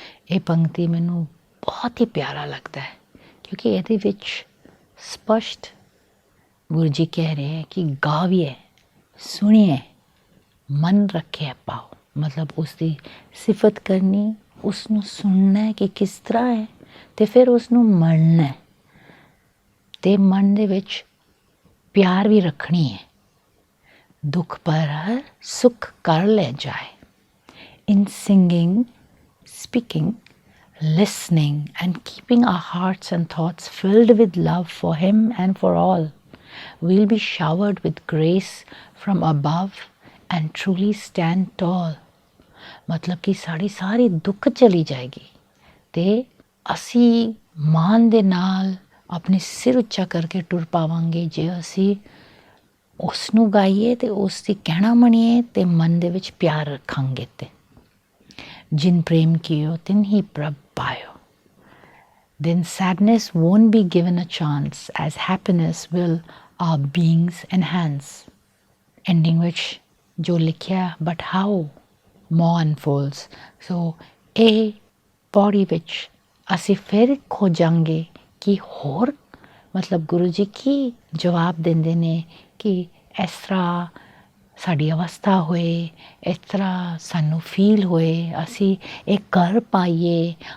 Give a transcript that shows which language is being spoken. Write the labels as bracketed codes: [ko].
[pa] ਇਹ ਪੰਕਤੀ ਮੈਨੂੰ ਬਹੁਤ ਹੀ ਪਿਆਰਾ ਲੱਗਦਾ ਹੈ, ਕਿਉਂਕਿ ਇਹਦੇ ਵਿੱਚ ਸਪਸ਼ਟ ਗੁਰੂ ਜੀ ਕਹਿ ਰਹੇ ਹੈ ਕਿ ਗਾਵੀਏ ਸੁਣੀਏ ਮਨ ਰੱਖਿਆ ਪਾਓ। ਮਤਲਬ ਉਸ ਦੀ ਸਿਫਤ ਕਰਨੀ, ਉਸ ਨੂੰ ਸੁਣਨਾ ਕਿ ਕਿਸ ਤਰ੍ਹਾਂ ਹੈ, ਅਤੇ ਫਿਰ ਉਸ ਨੂੰ ਮੰਨਣਾ, ਅਤੇ ਮਨ ਦੇ ਵਿੱਚ ਪਿਆਰ ਵੀ ਰੱਖਣੀ ਹੈ। ਦੁੱਖ ਪਰ ਹਰ ਸੁੱਖ ਕਰ ਲੈ ਜਾਏ। [en] In singing, speaking, listening and keeping our hearts and thoughts filled with love for Him and for all, we'll be showered with grace from above and truly stand tall. [pa] ਮਤਲਬ ਕਿ ਸਾਡੀ ਸਾਰੀ ਦੁੱਖ ਚਲੀ ਜਾਏਗੀ ਅਤੇ ਅਸੀਂ ਮਾਣ ਦੇ ਨਾਲ ਆਪਣੇ ਸਿਰ ਉੱਚਾ ਕਰਕੇ ਟੁਰ ਪਾਵਾਂਗੇ, ਜੇ ਅਸੀਂ ਉਸ ਨੂੰ ਗਾਈਏ ਅਤੇ ਉਸ ਦੀ ਕਹਿਣਾ ਮੰਨੀਏ ਅਤੇ ਮਨ ਦੇ ਵਿੱਚ ਪਿਆਰ ਰੱਖਾਂਗੇ। ਅਤੇ ਜਿਨ ਪ੍ਰੇਮ ਕੀਓ ਤਿਨ ਹੀ ਪ੍ਰਭ ਪਾਇਓ। [en] Then sadness won't be given a chance, as happiness will our beings enhance. Ending which [pa] ਜੋ ਲਿਖਿਆ [en] but how more unfolds. [pa] So ਇਹ ਪੌੜੀ ਵਿੱਚ ਅਸੀਂ ਫਿਰ ਖੋਜਾਂਗੇ ਕਿ ਹੋਰ ਮਤਲਬ ਗੁਰੂ ਜੀ ਕੀ ਜਵਾਬ ਦਿੰਦੇ ਨੇ ਕਿ ਇਸ ਤਰ੍ਹਾਂ ਸਾਡੀ ਅਵਸਥਾ ਹੋਏ, ਇਸ ਤਰ੍ਹਾਂ ਸਾਨੂੰ ਫੀਲ ਹੋਏ, ਅਸੀਂ ਇਹ ਕਰ ਪਾਈਏ।